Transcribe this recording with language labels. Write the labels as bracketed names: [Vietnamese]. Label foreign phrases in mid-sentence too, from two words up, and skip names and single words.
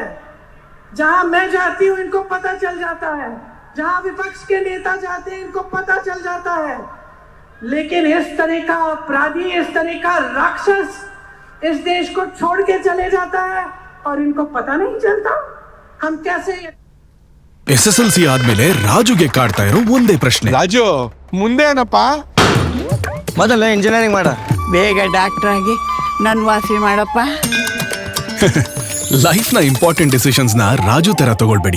[Hindi] जहां मैं जाती हूं इनको पता चल जाता है, जहां विपक्ष के नेता जाते हैं इनको पता चल जाता है। लेकिन इस तरह का अपराधी, इस तरह का राक्षस इस देश को छोड़ के चले जाता है और इनको पता नहीं चलता। हम कैसे [Kannada] SSLC ಆದ್ಮೇಲೆ ರಾಜುಗೆ ಕಾಡ್ತಾ ಇರೋ ಒಂದೇ ಪ್ರಶ್ನೆ, ರಾಜು ಮುಂದೆ ಏನಪ್ಪ? ಮೊದಲು ಇಂಜಿನಿಯರಿಂಗ್ ಮಾಡ, ಬೇಗ ಡಾಕ್ಟರ್ ಆಗಿ ನನ್ ವಾಸಿ ಮಾಡಪ್ಪ. ಲೈಫ್ ನ [English] important decisions [Kannada] ನ ರಾಜು ತರ ತಗೊಳ್ಬೇಡಿ.